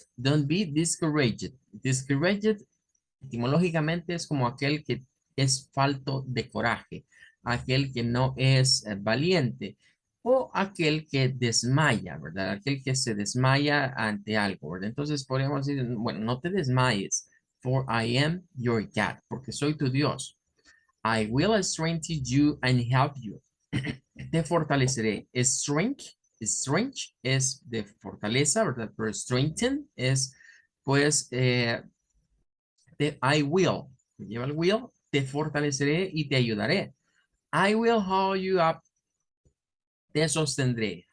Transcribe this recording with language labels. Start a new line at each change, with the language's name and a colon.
English: Don't be discouraged.
Spanish: Discouraged etimológicamente es como aquel que es falto de coraje, aquel que no es valiente o aquel que desmaya, ¿verdad? Aquel que se desmaya ante algo, ¿verdad? Entonces podríamos decir, bueno, no te desmayes,
English: for I am your God,
Spanish: porque soy tu Dios.
English: I will strengthen you and help you.
Spanish: Te fortaleceré. Strength es de fortaleza, ¿verdad? Pero strengthen es, pues,
English: I will,
Spanish: que lleva el will, te fortaleceré y te ayudaré.
English: I will hold you up,
Spanish: te sostendré.